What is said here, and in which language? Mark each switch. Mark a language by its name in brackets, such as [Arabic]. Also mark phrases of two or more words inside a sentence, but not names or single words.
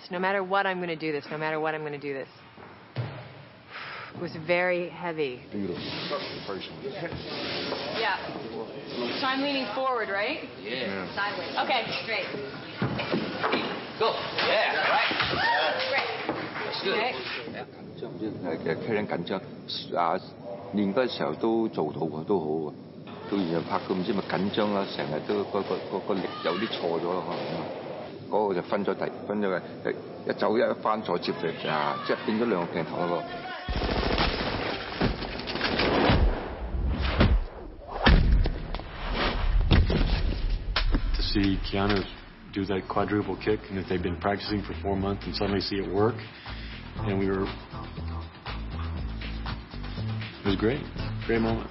[English] No matter what, I'm going to do this. No matter what, I'm going to do this. It was very heavy. Beautiful. Yeah. So I'm leaning forward, right? Yeah. Sideways. Okay, great. Go. Yeah, right. Great. That's good. Okay. [Cantonese] 其實企人緊張練嗰陣時候都做到喎，都好喎。到然後拍到唔知咪緊張啦，成日都個力有啲錯咗咯，可能嗰個就分咗嘅，一走一翻再接力即係變咗兩個鏡頭咯。 [English] To see Keanu do that quadruple kick, and if they've been practicing for 4 months and suddenly see it work, and it was great moment.